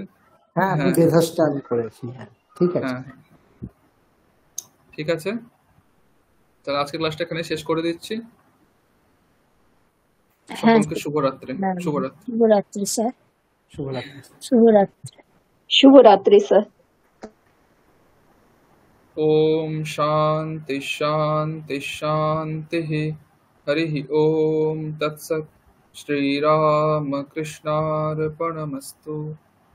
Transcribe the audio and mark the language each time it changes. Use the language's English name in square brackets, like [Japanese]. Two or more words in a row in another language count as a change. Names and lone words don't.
[Bangla] হ্যাঁ আমি হ্যাঁ বেধাসটা আমি করেছি, হ্যাঁ ঠিক আছে। হ্যাঁ, ঠিক আছে, তাহলে আজকে ক্লাসটা এখানে শেষ করে দিচ্ছি। হ্যাঁ সকলকে শুভরাত্রি। শুভরাত্রি। শুভরাত্রি স্যার, শুভরাত্রি। শুভরাত্রি। [Hindi] शुभरात्रि सर। [Sanskrit] ओम शांति शांति शांति। हरि ओम तत्सत्। श्री राम कृष्णार्पणमस्तु।